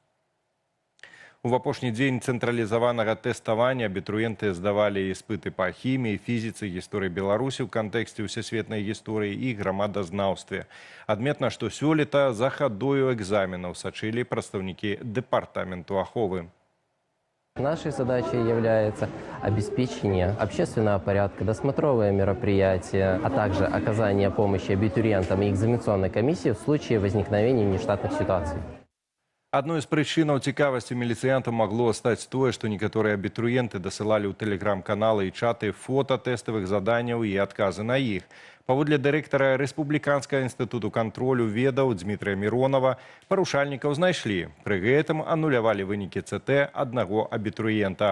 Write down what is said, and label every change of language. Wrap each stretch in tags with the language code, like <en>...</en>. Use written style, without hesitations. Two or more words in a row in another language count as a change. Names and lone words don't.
<be>У апошні дзень цэнтралізаванага тэставання абітурыенты здавалі іспыты па хіміі, фізіцы, гісторыі Беларусі ў кантэксце ўсесветнай гісторыі і грамадазнаўстве. Адметна, што сёлета за хадою экзаменаў сачылі прадстаўнікі дэпартаменту аховы.</be> <ru>Нашей задачей является обеспечение общественного порядка, досмотровые мероприятия, а также оказание помощи абитуриентам и экзаменационной комиссии в случае возникновения нештатных ситуаций.</ru> <be>Адной з прычынаў цікавасці міліцыянтаў магло стаць тое, што некаторыя абітурыенты дасылалі ў тэлеграм-каналы і чаты фота тэставых заданняў і адказы на іх. Паводле дырэктара Рэспубліканскага інстытуту кантролю ведаў Дмітрия Миронова, парушальнікаў знайшлі. Пры гэтым анулявалі вынікі ЦТ аднаго абітурыента.</be>